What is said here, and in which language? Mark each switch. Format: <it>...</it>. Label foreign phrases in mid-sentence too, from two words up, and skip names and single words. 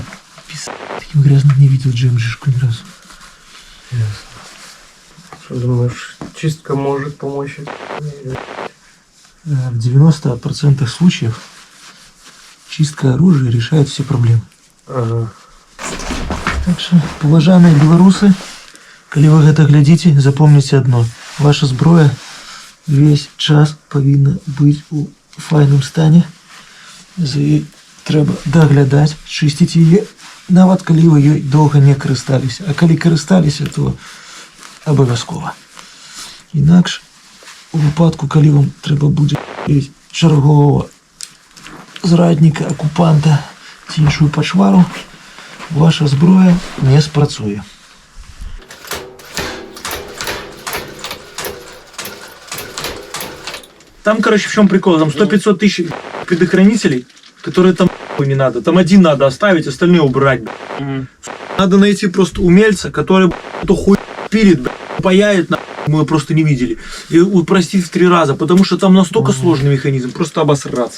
<ru>Таким грязным не видел GMG-шку ни разу. Что думаешь, чистка может помочь? В 90% случаев чистка оружия решает все проблемы. Ага. Так что,</ru> <be>поважаныя беларусы, калі вы гэта глядзіце, запомніце адно. Ваша зброя весь час павінна быць у файным стане. За ёй трэба даглядаць, чысціць яе, нават калі вы ёй доўга не карысталіся. А калі карысталіся, то абавязкова. Інакш, у выпадку, калі вам трэба будзе чарговага зрадніка, акупанта ці іншую пачвару, ваша зброя не спрацуе.</be> <ru>Там, короче, в чем прикол? Там 100-500 тысяч предохранителей, которые там не надо. Там один надо оставить, остальные убрать. Надо найти просто умельца, который эту хуй пилит, паяет, мы его просто не видели. И упростить в 3 раза, потому что там настолько сложный механизм, просто обосраться.</ru>